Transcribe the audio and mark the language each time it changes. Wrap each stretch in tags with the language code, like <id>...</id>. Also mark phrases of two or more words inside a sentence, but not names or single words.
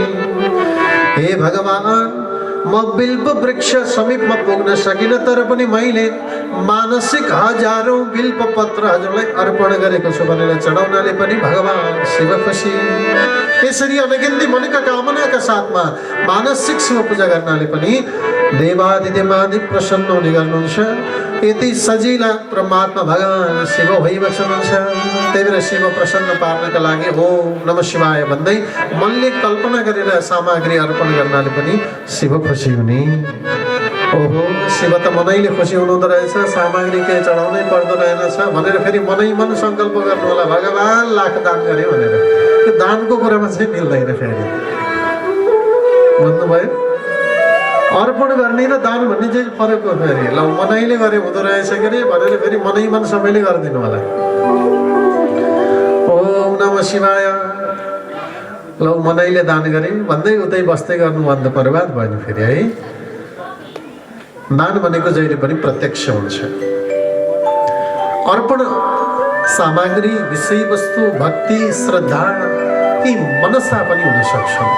<ne>हे भगवान, म बिल्व वृक्ष समीपमा पुग्न सकिनँ, तर पनि मैले मानसिक हजारौं बिल्व पत्र हजुरलाई अर्पण गरेको छु भनेर चढाउनाले पनि भगवान शिव खुसी। यसरी अनगिन्ती मनका कामनाका साथमा मानसिक शिव पूजा गर्नाले पनि देवादिदेवादि प्रसन्न हुने गर्नुहुन्छ। यति सजिला परमात्मा भगवान शिव भइबस्नुहुन्छ। त्यही भएर शिव प्रसन्न पार्नका लागि</ne> <sa>ओम नमः शिवाय</sa> <ne>भन्दै मनले कल्पना गरेर सामग्री अर्पण गर्नाले पनि शिव खुसी हुने। ओहो, शिव त मनैले खुसी हुनुहुँदो रहेछ, सामग्री केही चढाउनै पर्दो रहेनछ भनेर फेरि मनै मन सङ्कल्प गर्नु होला भगवान लाख दान गरे भनेर। त्यो दानको कुरामा चाहिँ मिल्दैन फेरि, बुझ्नुभयो? अर्पण गर्ने र दान भन्ने चाहिँ फरक हो फेरि। ल मनैले गरे हुँदो रहेछ कि अरे भनेर फेरि मनै मन सबैले गरिदिनु होला।</ne> <sa>ओम नमः शिवाय,</sa> <ne>ल मनैले दान गरे भन्दै उतै बस्दै गर्नु भन्दा बर्बाद भएन फेरि है। दान भनेको जहिले पनि प्रत्यक्ष हुन्छ। अर्पण सामग्री, विषयवस्तु, भक्ति, श्रद्धा यी मनसा पनि हुन सक्छ।</ne>